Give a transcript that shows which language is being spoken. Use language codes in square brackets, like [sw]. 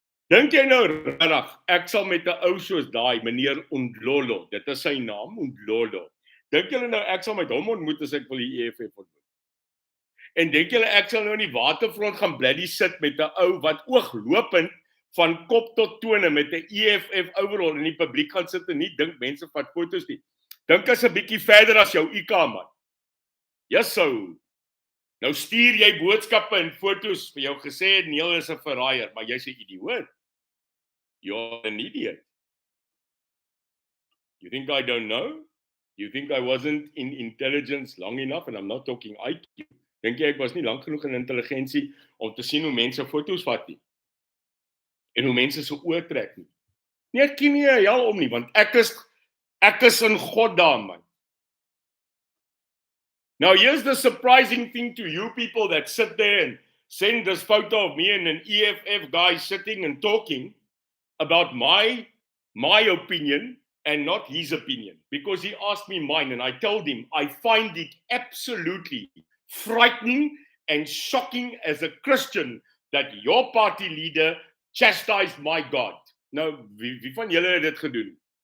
[af] Dink jy nou regtig ek sal met 'n ou soos daai meneer Ondlolo, dit is sy naam, Ondlolo. Dink julle nou ek sal met hom ontmoet as ek wil die EFF ontmoet? En dink julle ek sal nou in die waterfront gaan bladdy sit met 'n ou wat ooglopend van kop tot tone met 'n EFF overall in die publiek gaan sit en nie dink mense vat foto's nie. Dink as 'n bietjie verder as jou IK man. Jesso. Nou stuur jy boodskappe en foto's vir jou gesê Neil is 'n verraaier, maar jy's 'n idioot. [en] You're an idiot. You think I don't know? You think I wasn't in intelligence long enough and I'm not talking IQ? [af] Dink jy ek was nie lank genoeg in intelligensie om te sien hoe mense foto's vat nie? En hoe mense so oortrek nie. Nee, ek ken nie hel om nie, want ek is in God daar, man. [en] Now, here's the surprising thing to you people that sit there and send this photo of me and an EFF guy sitting and talking about my opinion and not his opinion, because he asked me mine, and I told him I find it absolutely frightening and shocking as a Christian that your party leader chastised my God. [af] Nou, wie van julle het dit gedoen?